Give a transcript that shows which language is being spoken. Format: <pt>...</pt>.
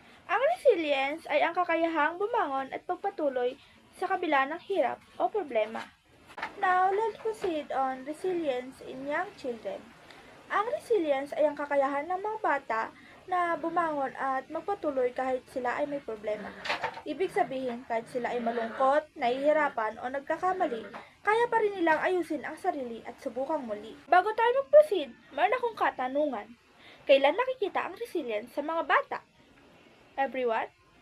<tl>Ang resilience ay ang kakayahang bumangon at pagpatuloy sa kabila ng hirap o problema.</tl> <en>Now, let's proceed on resilience in young children.</en> <tl>Ang resilience ay ang kakayahan ng mga bata na bumangon at magpatuloy kahit sila ay may problema. Ibig sabihin, kahit sila ay malungkot, nahihirapan o nagkakamali, kaya pa rin nilang ayusin ang sarili at subukang muli. Bago tayo mag-proceed, mayroon akong katanungan. Kailan nakikita ang resilience sa mga bata? Everyone?</tl>